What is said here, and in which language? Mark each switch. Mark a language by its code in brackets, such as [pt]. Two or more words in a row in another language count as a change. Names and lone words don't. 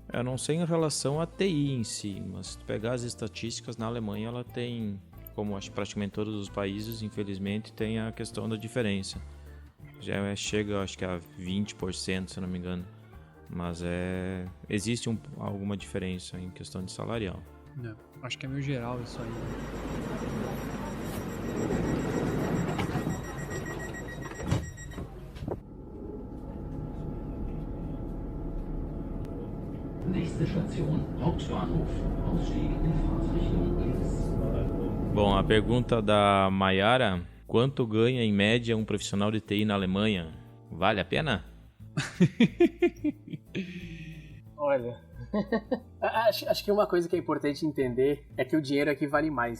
[pt] Eu não sei em relação à TI em si, mas se tu pegar as estatísticas, na Alemanha ela tem, como acho que praticamente todos os países, infelizmente, tem a questão da diferença. Já chega, acho que a 20%, se não me engano. Mas existe alguma diferença em questão de salarial. Acho que é meio geral isso aí. [de] Nächste Station, Hauptbahnhof. Ausstieg in Fahrtrichtung links. [pt] Bom, a pergunta da Mayara: quanto ganha em média um profissional de TI na Alemanha? Vale a pena? Olha, acho que uma coisa que é importante entender é que o dinheiro aqui vale mais.